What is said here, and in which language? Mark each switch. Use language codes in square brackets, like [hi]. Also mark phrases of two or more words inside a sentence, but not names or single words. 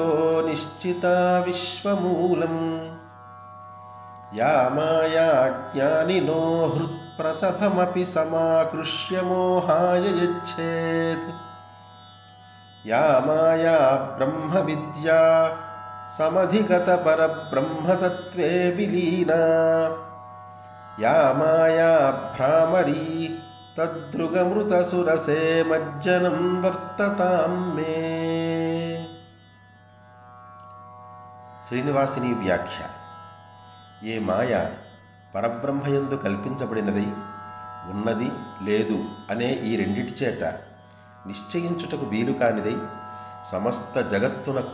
[sa] निश्चिता विश्वमूलम् या माया ज्ञानिनो हृत्प्रसभमपि समाकृष्य मोहाय यच्छेत् या माया ब्रह्मविद्या समधिगतपरब्रह्मतत्त्वे विलीना या माया भ्रामरी तद्रुगमृतसुरसे मज्जनं वर्ततां मे। [te] శ్రీనివాసిని వ్యాఖ్య. ఏ మాయ పరబ్రహ్మయందు కల్పించబడినది, ఉన్నది లేదు అనే ఈ రెండిటి చేత నిశ్చయించుటకు వీలు కానిదై సమస్త జగత్తునకు